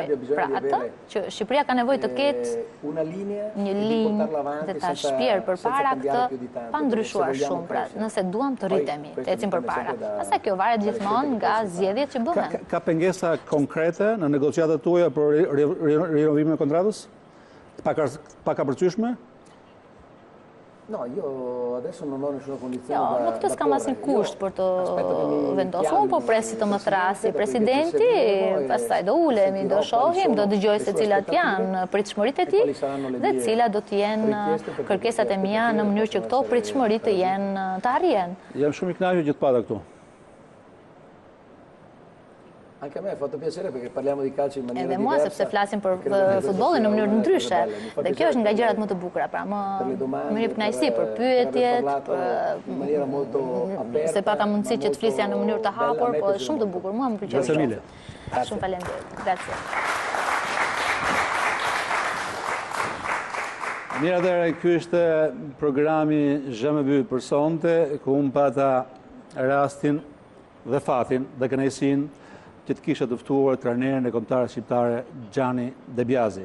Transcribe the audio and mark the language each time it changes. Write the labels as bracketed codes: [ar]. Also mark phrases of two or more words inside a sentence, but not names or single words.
[sq] Pra atë që Shqipëria ka nevojë të ketë një linjë dhe ta shpjerë përpara këtë pa ndryshuar shumë. Pra nëse duam të rritemi, të ecim përpara. Pastaj kjo varet gjithmonë nga zgjedhjet që bëhen. Ka pengesa konkrete në negociatat tuaja për rinovimin e kontratës? Pak kapërcyeshme? [it] No, io adesso non ho nessuna condizione. [sq] Nuk të s'kam asnjë kusht për të vendosur, unë po presi të më thrasi presidenti, pastaj do ulemi, do shohim, do dëgjoj se cilat janë pritshmëritë e tij dhe cilat do të jenë kërkesat e mia në mënyrë që këto pritshmëri të jenë të arrihen. Jam shumë i kënaqur që të pata këtu. [it] Anche a me ha fatto piacere perché parliamo di calcio in maniera diversa. [sq] Edhe mua sepse flasim për futbollin në mënyrë ndryshe. Dhe kjo është nga gjërat më të bukura, pra më jep kënaqësi për pyetjet, se pata mundësi që të flisja në mënyrë të hapur, po është shumë të bukur. Mua më pëlqen shumë. Shumë faleminderit. Grazie. Mirë, atëherë, ky është programi ZHMB për sonte, ku unë pata rastin dhe fatin dhe kënaqësinë që të kisha të ftuar trajnerin e kombëtarës shqiptare Xhani Debjazi.